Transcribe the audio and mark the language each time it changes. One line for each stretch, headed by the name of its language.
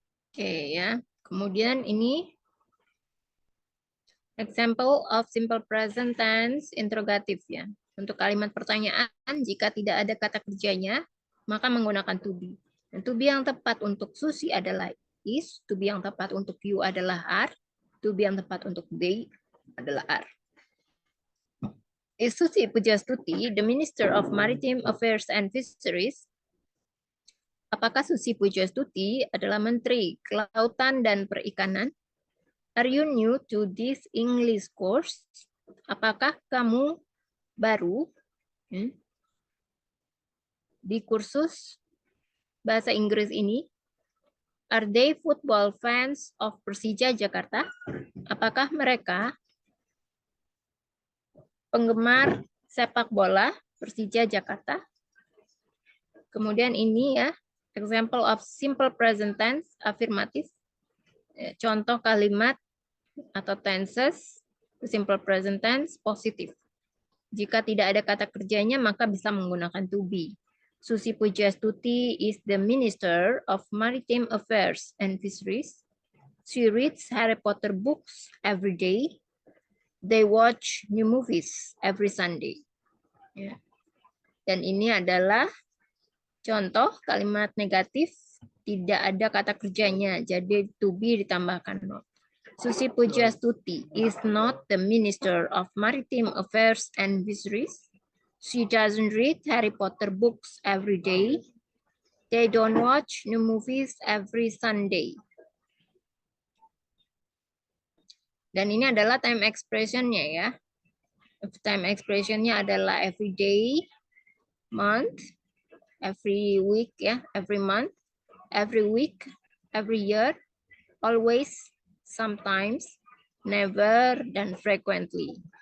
Indonesian: Oke ya. Kemudian ini
English: example of simple present tense interrogative
Indonesian: ya. Untuk kalimat pertanyaan jika tidak ada kata kerjanya maka menggunakan to be. Dan to be yang tepat untuk Susi adalah is, to be yang tepat untuk you adalah are, to be yang tepat untuk they adalah are.
English: Susi Pujastuti, the Minister of Maritime Affairs and Fisheries,
Indonesian: Apakah Susi Pujastuti adalah Menteri Kelautan dan Perikanan?
English: Are you new to this English course?
Indonesian: Apakah kamu baru di kursus bahasa Inggris ini?
English: Are they football fans of Persija Jakarta?
Indonesian: Apakah mereka penggemar sepak bola Persija Jakarta? Kemudian ini ya,
English: example of simple present tense,
Indonesian: afirmatif. Contoh kalimat atau tenses, simple present tense, positif. Jika tidak ada kata kerjanya, maka bisa menggunakan to be.
English: Susi Pujastuti is the Minister of Maritime Affairs and Fisheries. She reads Harry Potter books every day. They watch new movies every Sunday.
Indonesian: Ya. Dan ini adalah contoh kalimat negatif, tidak ada kata kerjanya, jadi to be ditambahkan not.
English: Susi Pujastuti is not the Minister of Maritime Affairs and Fisheries. She doesn't read Harry Potter books every day. They don't watch new movies every Sunday.
Indonesian: Dan ini adalah time expression-nya ya.
English: Time expression-nya adalah every day, month, every week ya, every month, every week, every year, always, sometimes, never, dan frequently.